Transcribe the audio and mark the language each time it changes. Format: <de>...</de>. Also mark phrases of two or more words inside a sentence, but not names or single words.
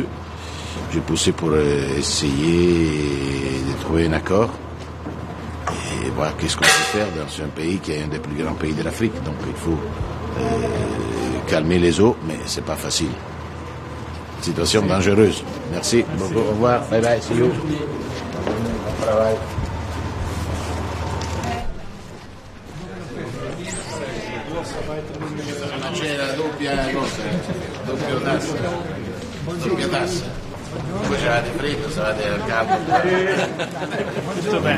<fr>J'ai poussé pour essayer de trouver un accord et voir qu'est-ce qu'on peut faire dans un pays qui est un des plus grands pays de l'Afrique. Donc il faut calmer les eaux, mais c'est pas facile. Situation dangereuse. Merci beaucoup. Au revoir.</fr> <en>Bye bye. See you.</en> <fr>Bon travail.</fr> <it>C'è la doppia tassa. Voi c'avete freddo, stavate al caldo. Tutto bene,</it>